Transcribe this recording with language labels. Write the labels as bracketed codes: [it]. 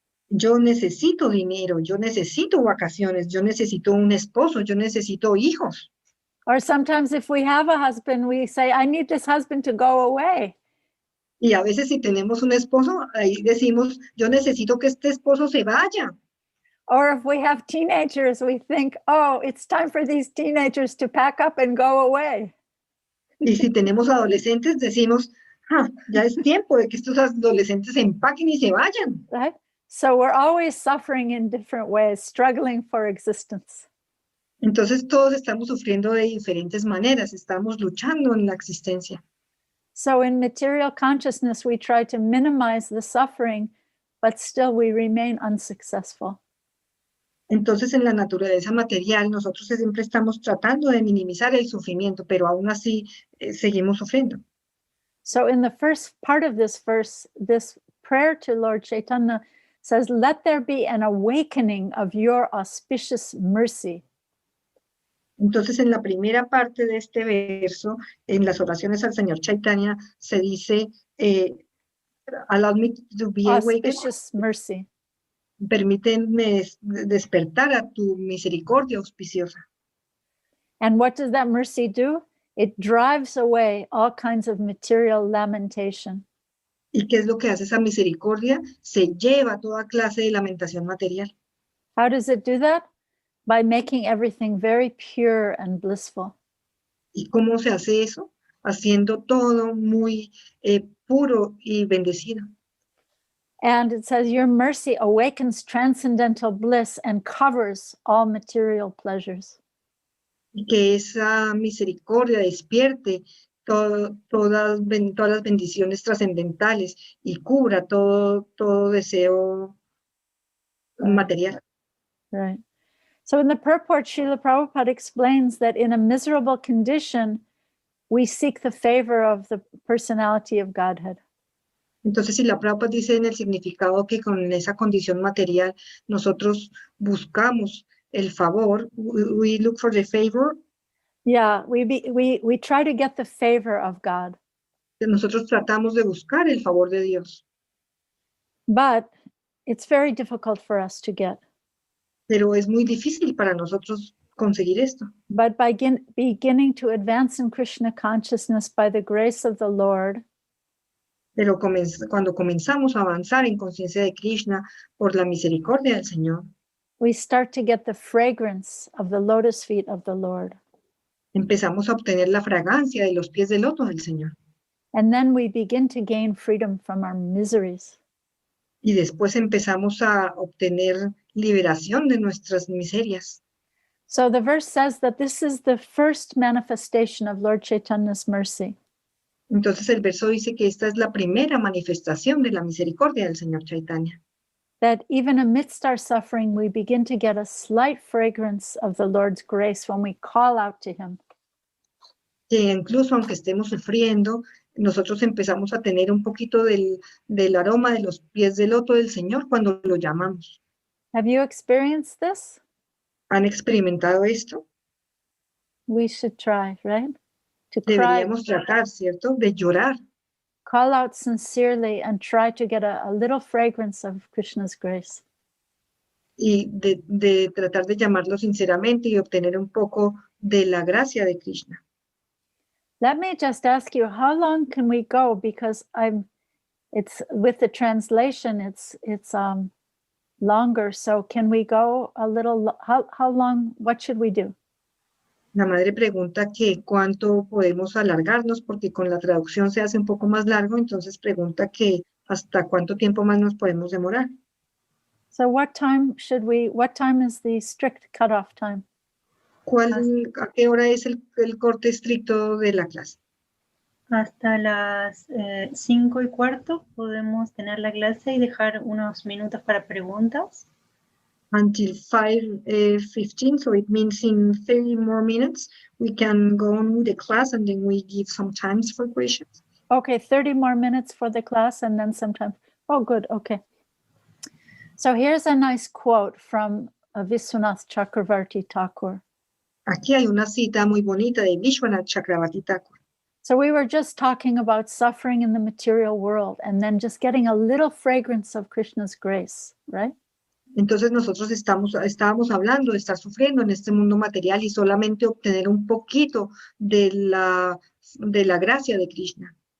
[es] Yo necesito dinero, yo necesito vacaciones, yo necesito un esposo, yo necesito hijos. [en] Or sometimes if we have a husband, we say, I need this husband to go away. [es] Y a veces si tenemos un esposo, ahí decimos, yo necesito que este esposo se vaya. [en] Or if we have teenagers, we think, oh, it's time for these teenagers to pack up and go away. [es] Y si tenemos adolescentes, decimos, ya es tiempo de que estos adolescentes se empaquen y se vayan. [en] Right? So we're always suffering in different ways, struggling for existence. [es] Entonces todos estamos sufriendo de diferentes maneras, estamos luchando en la existencia. [en] So in material consciousness, we try to minimize the suffering, but still we remain unsuccessful. [es] Entonces, en la naturaleza material, nosotros siempre estamos tratando de minimizar el sufrimiento, pero aún así seguimos sufriendo. [en] So in the first part of this verse, this prayer to Lord Chaitanya says, let there be an awakening of your auspicious mercy. [es] Entonces, en la primera parte de este verso, en las oraciones al Señor Chaitanya, se dice, [en] allow me to be awakened, Auspicious mercy. [es] permíteme despertar a tu misericordia auspiciosa. [en] And what does that mercy do? It drives away all kinds of material lamentation. [es] ¿Y qué es lo que hace esa misericordia? Se lleva toda clase de lamentación material. [en] How does it do that? By making everything very pure and blissful. [es] ¿Y cómo se hace eso? Haciendo todo muy puro y bendecido. [en] And it says, your mercy awakens transcendental bliss and covers all material pleasures. [es] Y que esa misericordia despierte todas las bendiciones trascendentales y cubra todo deseo material. [en] Right. So in the purport, Srila Prabhupada explains that in a miserable condition, we seek the favor of the personality of Godhead. [es] Entonces, si la Prabhupada dice en el significado que con esa condición material nosotros buscamos el favor, [en] we look for the favor. Yeah, we try to get the favor of God. [es] Nosotros tratamos de buscar el favor de Dios. [en] But it's very difficult for us to get. [es] Pero es muy difícil para nosotros conseguir esto. [en] But by beginning to advance in Krishna consciousness by the grace of the Lord, [es] Pero cuando comenzamos a avanzar en conciencia de Krishna por la misericordia del Señor, [en] we start to get the fragrance of the lotus feet of the Lord. [es] empezamos a obtener la fragancia de los pies de loto del Señor. [en] And then we begin to gain freedom from our miseries. [es] Y después empezamos a obtener liberación de nuestras miserias. [en] So the verse says that this is the first manifestation of Lord Chaitanya's mercy. [es] Entonces el verso dice que esta es la primera manifestación de la misericordia del Señor Chaitanya. [en] That even amidst our suffering, we begin to get a slight fragrance of the Lord's grace when we call out to him. [es] Que incluso aunque estemos sufriendo, nosotros empezamos a tener un poquito del aroma de los pies de loto del Señor cuando lo llamamos. [en] Have you experienced this? [es] ¿Han experimentado esto? [en] We should try, right? To cry, [es] Deberíamos tratar, ¿cierto? De llorar. [en] call out sincerely and try to get a little fragrance of Krishna's grace. [es] Y de tratar de llamarlo sinceramente y obtener un poco de la gracia de Krishna. [en] Let me just ask you, how long can we go? Because it's with the translation, it's longer. So can we go a little, how long, what should we do? [es] La madre pregunta que cuánto podemos alargarnos, porque con la traducción se hace un poco más largo, entonces pregunta que hasta cuánto tiempo más nos podemos demorar. [en] So what time is the strict cutoff time? [es] ¿A qué hora es el corte estricto de la clase? Hasta las 5:15 podemos tener la clase y dejar unos minutos para preguntas. [en] Until 5:15, so it means in 30 more minutes we can go on with the class and then we give some times for questions. Okay, 30 more minutes for the class and then sometime. Oh, good, okay. So here's a nice quote from Vishwanath Chakravarti Thakur. [es] Aquí hay una cita muy bonita de Vishwanath Chakravarti Thakur. [en] So we were just talking about suffering in the material world and then just getting a little fragrance of Krishna's grace, right? [es] Entonces nosotros estábamos hablando de estar sufriendo en este mundo material y solamente obtener un poquito de la gracia de Krishna.